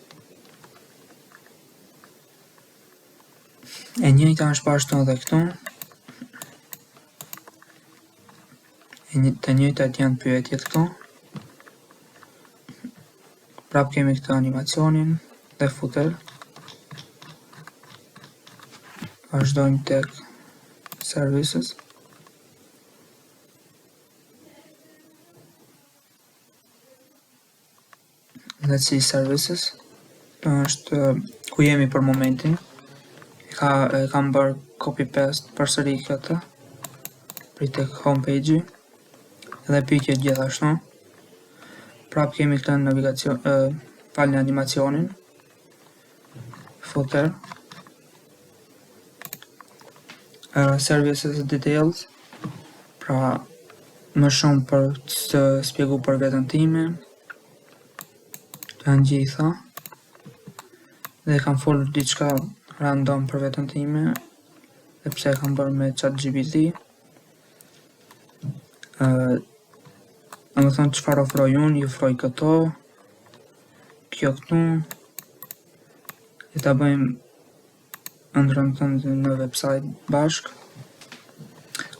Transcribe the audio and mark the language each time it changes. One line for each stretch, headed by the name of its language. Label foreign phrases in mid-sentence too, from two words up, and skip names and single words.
Albanian: E njëjta është pashtu edhe këtu. Të njëjtat janë pyetjet këtu. Prap kemi këtë animacionin dhe footer. Vazhdojmë tek services.
English: Let's see services.
Albanian: Kjo është ku jemi për momentin. Kam bërë
English: copy paste
Albanian: përsëri këtë për tek homepage dhe pyetjet gjithashtu. Prap kemi këtë navigacion, falni animacionin,
English: footer, services details,
Albanian: pra më shumë për të shpjegu për veten time. Janë gjitha dhe kam folur diçka random për veten time dhe pse e kam bërë me ChatGPT. Domethënë çfarë ofroj unë, i ofroj këto, kjo këtu, dhe ta bëjmë ëndrrën tënde në website bashk.